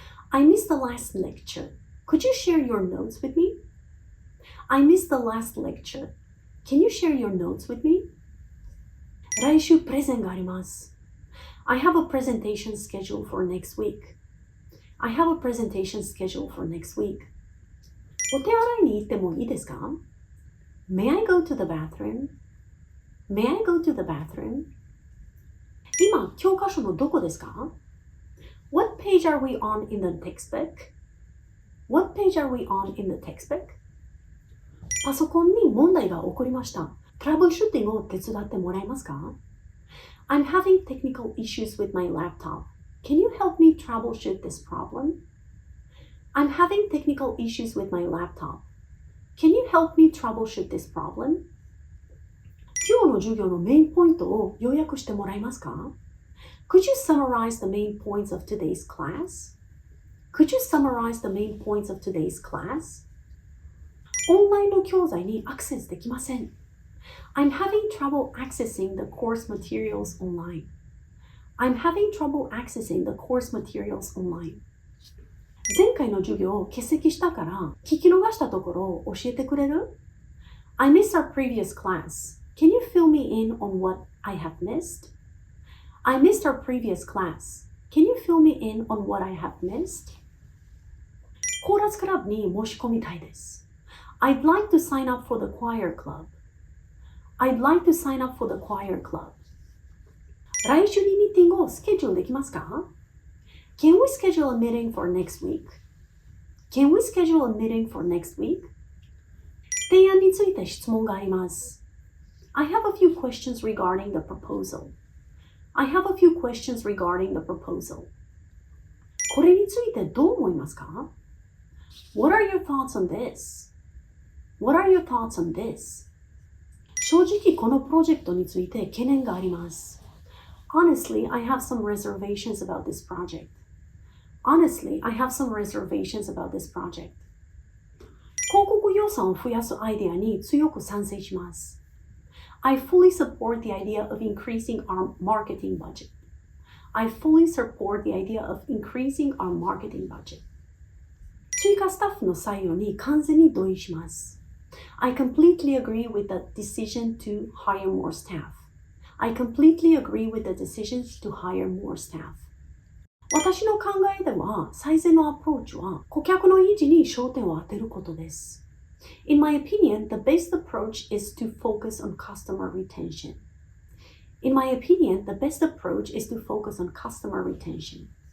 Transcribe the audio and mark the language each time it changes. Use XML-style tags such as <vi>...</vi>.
<en>I missed the last lecture. Could you share your notes with me? I missed the last lecture. Can you share your notes with me?</en> <ja>来週プレゼンがあります。</ja> <en>I have a presentation scheduled for next week. I have a presentation scheduled for next week.</en> <ja>お手洗いに行ってもいいですか？</ja> <en>May I go to the bathroom? May I go to the bathroom?</en> <ja>今、教科書のどこですか？</ja> <en>What page are we on in the textbook? What page are we on in the textbook?</en> <ja>パソコンに問題が起こりました。トラブルシューティングを手伝ってもらえますか？</ja> <en>I'm having technical issues with my laptop. Can you help me troubleshoot this problem? I'm having technical issues with my laptop. Can you help me troubleshoot this problem?</en> <ja>今日の授業のメインポイントを要約してもらえますか？</ja> <en>Could you summarize the main points of today's class? Could you summarize the main points of today's class?</en> <ja>オンラインの教材にアクセスできません。</ja> <en>I'm having trouble accessing the course materials online. I'm having trouble accessing the course materials online.</en> <ja>前回の授業を欠席したから聞き逃したところを教えてくれる？</ja> <en>I missed our previous class. Can you fill me in on what I have missed? I missed our previous class. Can you fill me in on what I have missed?</en> <ja>コーラスクラブに申し込みたいです。</ja> <en>I'd like to sign up for the choir club. I'd like to sign up for the choir club.</en> <ja>来週にミーティングをスケジュールできますか？</ja> <en>Can we schedule a meeting for next week? Can we schedule a meeting for next week?</en> <ja>提案について質問があります。</ja> <en>I have a few questions regarding the proposal. I have a few questions regarding the proposal.</en> <ja>これについてどう思いますか？</ja> <en>What are your thoughts on this? What are your thoughts on this?</en> <ja>正直このプロジェクトについて懸念があります。</ja> <en>Honestly, I have some reservations about this project. Honestly, I have some reservations about this project.</en> <ja>広告予算を増やすアイデアに強く賛成します。</ja> <en>I fully support the idea of increasing our marketing budget. I fully support the idea of increasing our marketing budget.</en> <ja>追加スタッフの採用に完全に同意します。</ja> <en>I completely agree with the decision to hire more staff. I completely agree with the decision to hire more staff.</en> <ja>私の考えでは、最善のアプローチは顧客の維持に焦点を当てることです。</ja> <en>In my opinion, the best approach is to focus on customer retention. In my opinion, the best approach is to focus on customer retention.</en>